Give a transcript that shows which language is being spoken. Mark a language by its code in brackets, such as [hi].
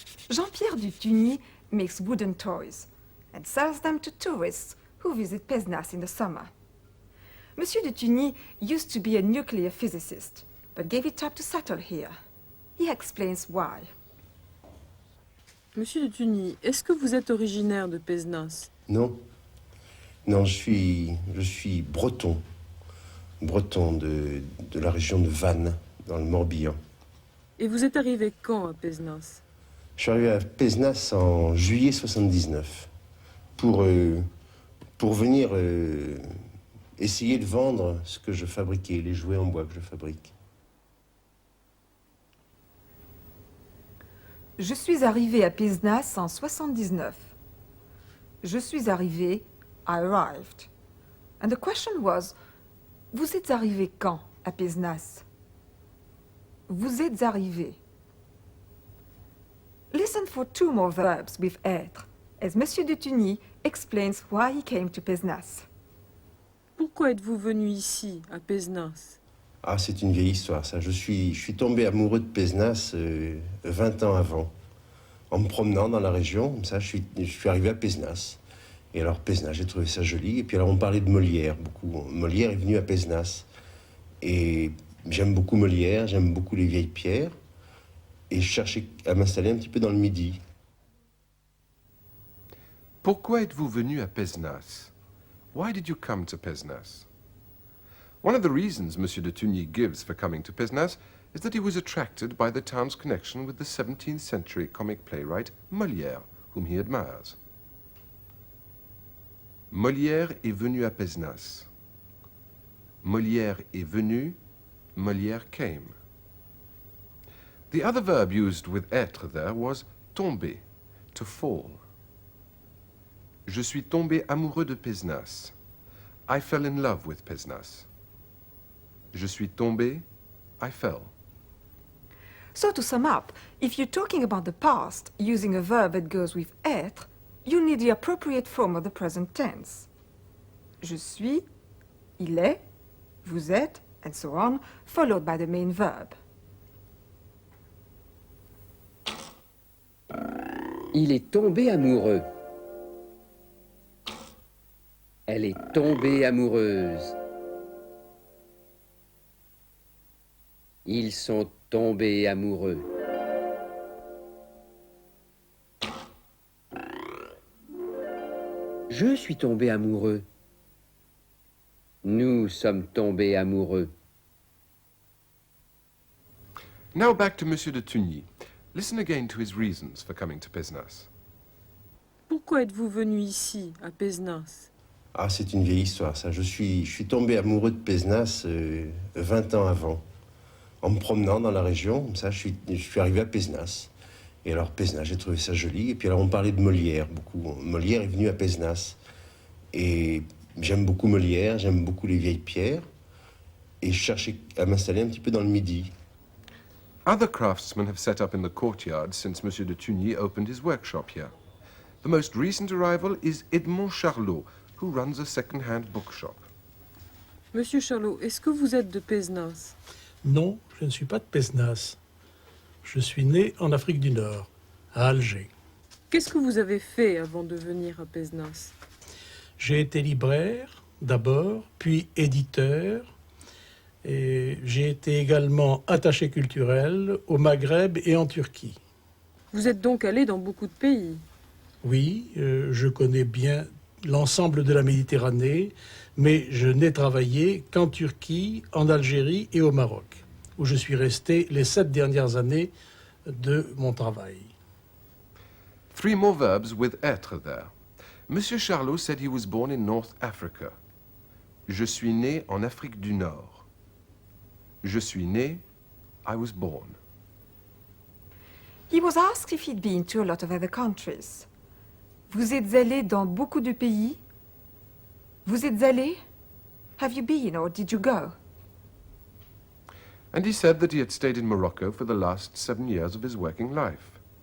[en] Jean-Pierre Dutuny makes wooden toys and sells them to tourists who visit Pézenas in the summer. Monsieur Dutuny used to be a nuclear physicist, but gave it up to settle here. He explains why. [fr] Monsieur Dutuny, est-ce que vous êtes originaire de Pézenas? Non. Non, je suis breton. Breton de la région de Vannes, dans le Morbihan. Et vous êtes arrivé quand à Pézenas? Je suis arrivé à Pézenas en juillet 79 pour venir essayer de vendre ce que je fabriquais, les jouets en bois que je fabrique. Je suis arrivé à Pézenas en 79. Je suis arrivé, [en] I arrived. [fr] And the question was, vous êtes arrivé quand à Pézenas? Vous êtes arrivé. Listen for two more verbs with être, as Monsieur Dutuny explains why he came to Pézenas. Pourquoi êtes-vous venu ici, à Pézenas? Ah, c'est une vieille histoire, ça. Je suis tombé amoureux de Pézenas 20 ans avant. En me promenant dans la région, comme ça, je suis arrivé à Pézenas. Et alors, Pézenas, j'ai trouvé ça joli. Et puis alors, on parlait de Molière, beaucoup. Molière est venu à Pézenas. Et j'aime beaucoup Molière, j'aime beaucoup les vieilles pierres. Et je cherchais à m'installer un petit peu dans le Midi. Pourquoi êtes-vous venu à Pézenas? [en] Why did you come to Pézenas? One of the reasons Monsieur de Tugny gives for coming to Pézenas is that he was attracted by the town's connection with the 17th century comic playwright Molière, whom he admires. [fr] Molière est venu à Pézenas. Molière est venu, [en] Molière came. The other verb used with être there was tomber, to fall. [fr] Je suis tombé amoureux de Pézenas. [en] I fell in love with Pézenas. [fr] Je suis tombé, [en] I fell. So to sum up, if you're talking about the past using a verb that goes with être, you need the appropriate form of the present tense. [fr] Je suis, il est, vous êtes, [en] and so on, followed by the main verb. [fr] Il est tombé amoureux. Elle est tombée amoureuse. Ils sont tombés amoureux. Je suis tombé amoureux. Nous sommes tombés amoureux. [en] Now back to Monsieur de Tugny. Listen again to his reasons for coming to Pézenas. [fr] Pourquoi êtes-vous venu ici, à Pézenas? Ah, c'est une vieille histoire, ça. Je suis tombé amoureux de Pézenas 20 ans avant. En me promenant dans la région, comme ça, je suis arrivé à Pézenas. Et alors, Pézenas, j'ai trouvé ça joli. Et puis alors, on parlait de Molière, beaucoup. Molière est venu à Pézenas. Et J'aime beaucoup Molière, j'aime beaucoup les vieilles pierres. Et je cherchais à m'installer un petit peu dans le Midi. [en] Other craftsmen have set up in the courtyard since Monsieur de Tugny opened his workshop here. The most recent arrival is Edmond Charlot, who runs a second-hand bookshop. [fr] Monsieur Charlot, est-ce que vous êtes de Pézenas? Non, je ne suis pas de Pézenas. Je suis né en Afrique du Nord, à Alger. Qu'est-ce que vous avez fait avant de venir à Pézenas? J'ai été libraire, d'abord, puis éditeur. Et j'ai été également attaché culturel au Maghreb et en Turquie. Vous êtes donc allé dans beaucoup de pays. Oui, je connais bien l'ensemble de la Méditerranée, mais je n'ai travaillé qu'en Turquie, en Algérie et au Maroc, où je suis resté les 7 dernières années de mon travail. [en] 3 more verbs with être there. Monsieur Charlot said he was born in North Africa. [fr] Je suis né en Afrique du Nord. Je suis né, [en] I was born. He was asked if he'd been to a lot of other countries. [fr] Vous êtes allé dans beaucoup de pays? Vous êtes allé? [en] Have you been or did you go? And he said that he had stayed in Morocco for the last 7 years of his working life.